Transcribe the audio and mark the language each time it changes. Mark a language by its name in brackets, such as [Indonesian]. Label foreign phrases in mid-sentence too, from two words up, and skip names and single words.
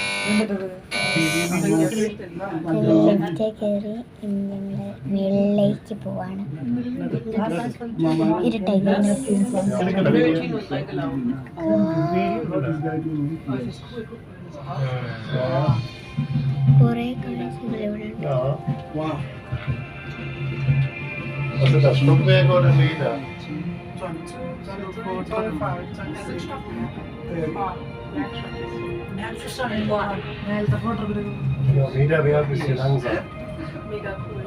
[Malayalam] ലെഫ്റ്റേ കയറി ഞങ്ങൾ മുകളിലേക്ക് പോവാണ്. ഇരുട്ടായി ഗൈസ്. കുറേ കാഴ്ചകൾ ഇവിടെ ഉണ്ട്. [German] Also das Stockwerk oder Meter? Ja, Meter wäre ein bisschen langsam. Mega cool.